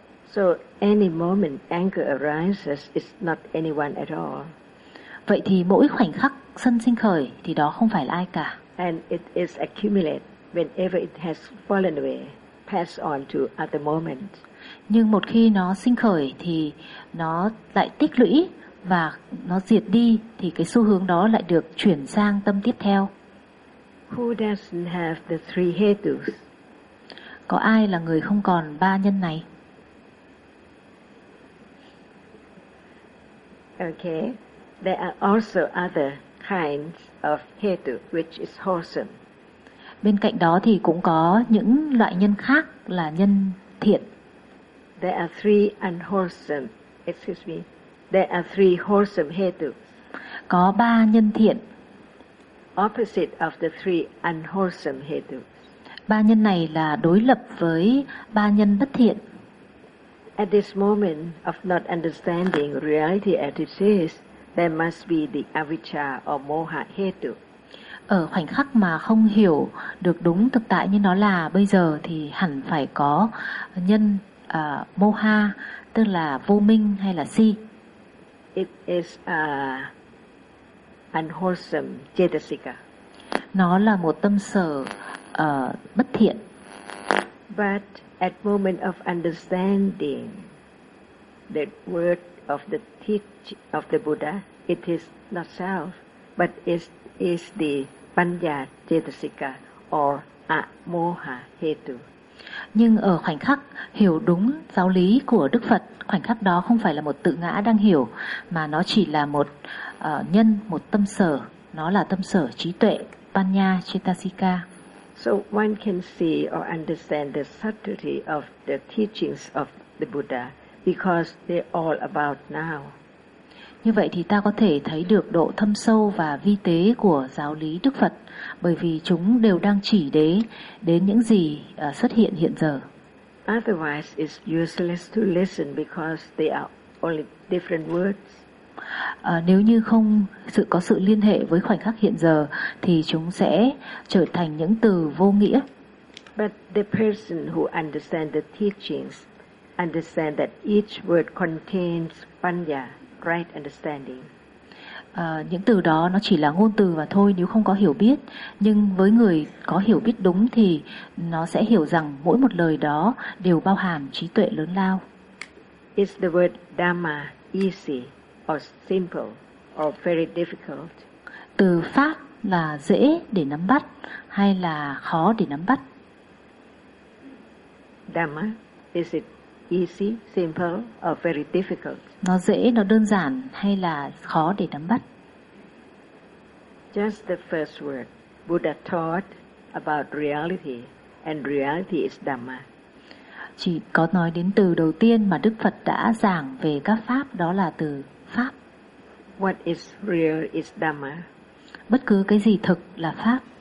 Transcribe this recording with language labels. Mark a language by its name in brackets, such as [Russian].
[English] So any moment anger arises is not anyone at all. [Vietnamese] Vậy thì mỗi khoảnh khắc sân sinh khởi thì đó không phải là ai cả. [English] And it is accumulated whenever it has fallen away, passed on to other moments. [Vietnamese] Nhưng một khi nó sinh khởi thì nó lại tích lũy và nó diệt đi, thì cái xu hướng đó lại được chuyển sang tâm tiếp theo. [English] Who doesn't have the three hetus? [Vietnamese] Có ai là người không còn ba nhân này? [English] Okay, there are also other kinds of hetu which is wholesome. [Vietnamese] Bên cạnh đó thì cũng có những loại nhân khác là nhân thiện. [English] There are three unwholesome, excuse me. There are three wholesome hetu. [Vietnamese] Có ba nhân thiện. [English] Opposite of the three unwholesome hetu. [Vietnamese] Ba nhân này là đối lập với ba nhân bất thiện. [English] At this moment of not understanding reality as it is, there must be the avijja or moha hetu. [Vietnamese] Ở khoảnh khắc mà không hiểu được đúng thực tại như nó là bây giờ thì hẳn phải có nhân moha, tức là vô minh hay là si. [English] It is unwholesome jetasika. [Vietnamese] Nó là một tâm sở bất thiện. [English] But at moment of understanding the word of the teach of the Buddha, it is not self, but is the panya jetasika or a moha hetu. [Vietnamese] Nhưng ở khoảnh khắc hiểu đúng giáo lý của Đức Phật, khoảnh khắc đó không phải là một tự ngã đang hiểu, mà nó chỉ là một nhân, một tâm sở, nó là tâm sở trí tuệ, panya cittasika. [English] So one can see or understand the subtlety of the teachings of the Buddha because they're all about now. [Vietnamese] Như vậy thì ta có thể thấy được độ thâm sâu và vi tế của giáo lý Đức Phật, bởi vì chúng đều đang chỉ đến những gì xuất hiện hiện giờ. [English] Otherwise, it's useless to listen because they are only different words. [Vietnamese] Nếu như không sự có sự liên hệ với khoảnh khắc hiện giờ, thì chúng sẽ trở thành những từ vô nghĩa. [English] But the person who understands the teachings understands that each word contains panya, right understanding. [Vietnamese] Những từ đó nó chỉ là ngôn từ và thôi nếu không có hiểu biết. Nhưng với người có hiểu biết đúng thì nó sẽ hiểu rằng mỗi một lời đó đều bao hàm trí tuệ lớn lao. [English] Is the word dhamma easy or simple or very difficult? [Vietnamese] Từ pháp là dễ để nắm bắt hay là khó để nắm bắt? [English] Dhamma, is it easy, simple, or very difficult? [Vietnamese] Nó dễ, nó đơn giản hay là khó để nắm bắt? [English] Just the first word, Buddha taught about reality, and reality is Dhamma. [Vietnamese] Chỉ có nói đến từ đầu tiên mà Đức Phật đã giảng về các pháp, đó là từ pháp. [English] What is real is Dhamma. [Vietnamese] Bất cứ cái gì thực là pháp.